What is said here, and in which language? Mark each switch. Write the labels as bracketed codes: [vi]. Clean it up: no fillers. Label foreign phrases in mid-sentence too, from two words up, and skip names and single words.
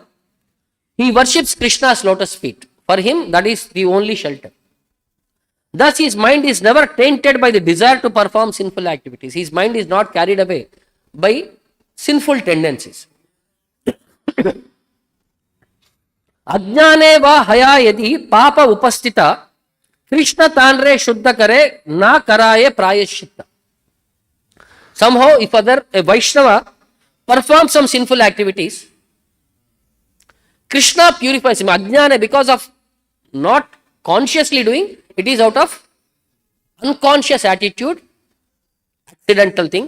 [en] He worships Krishna's lotus feet. For him, that is the only shelter. Thus, his mind is never tainted by the desire to perform sinful activities. His mind is not carried away by sinful tendencies. [bn] অজ্ঞানে বা হয় যদি পাপ উপস্থিত কৃষ্ণ তাঁরে শুদ্ধ করে না করায় প্রায়শ্চিত্ত. [en] Somehow, if a Vaishnava performs some sinful activities, Krishna purifies him. Ajnana, because of not consciously doing, it is out of unconscious attitude, accidental thing.